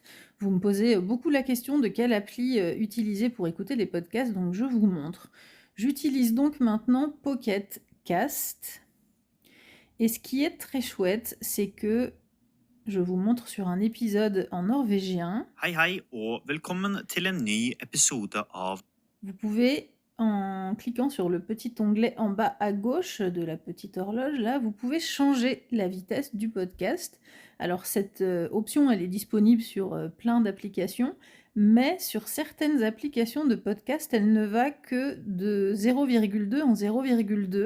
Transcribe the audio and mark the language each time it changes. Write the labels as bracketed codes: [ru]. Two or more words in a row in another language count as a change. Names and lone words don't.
[fr] Vous me posez, beaucoup la question de quelle appli, utiliser pour écouter des podcasts, donc je vous montre. J'utilise donc maintenant Pocket Cast et ce qui est très chouette, c'est que je vous montre sur un épisode en norvégien. [no] Hei, hei, og velkommen til en ny episode av [fr] Vous pouvez, en cliquant sur le petit onglet en bas à gauche de la petite horloge, là, vous pouvez changer la vitesse du podcast. Alors cette option, elle est disponible sur plein d'applications, mais sur certaines applications de podcast, elle ne va que de 0,2 en 0,2.